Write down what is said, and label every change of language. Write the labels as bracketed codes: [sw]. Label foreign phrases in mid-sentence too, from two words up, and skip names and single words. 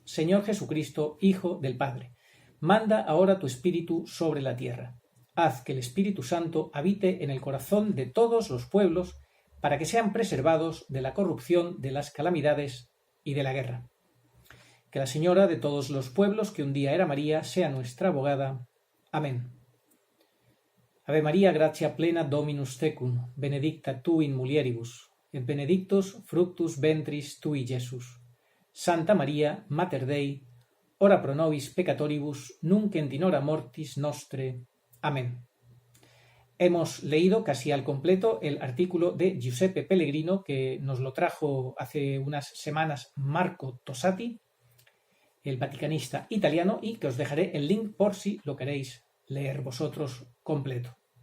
[es] Señor Jesucristo, Hijo del Padre, manda ahora tu Espíritu sobre la tierra. Haz que el Espíritu Santo habite en el corazón de todos los pueblos para que sean preservados de la corrupción, de las calamidades y de la guerra. Que la Señora de todos los pueblos, que un día era María, sea nuestra abogada. Amén. [la] Ave María, gratia plena Dominus tecum, benedicta tu in mulieribus, et benedictus fructus ventris tui, Iesus. Santa María, Mater Dei, ora pro nobis peccatoribus, nunc et in hora mortis nostre. [es] Amén. Hemos leído casi al completo el artículo de Giuseppe Pellegrino que nos lo trajo hace unas semanas Marco Tosati, el vaticanista italiano, y que os dejaré el link por si lo queréis leer vosotros completo.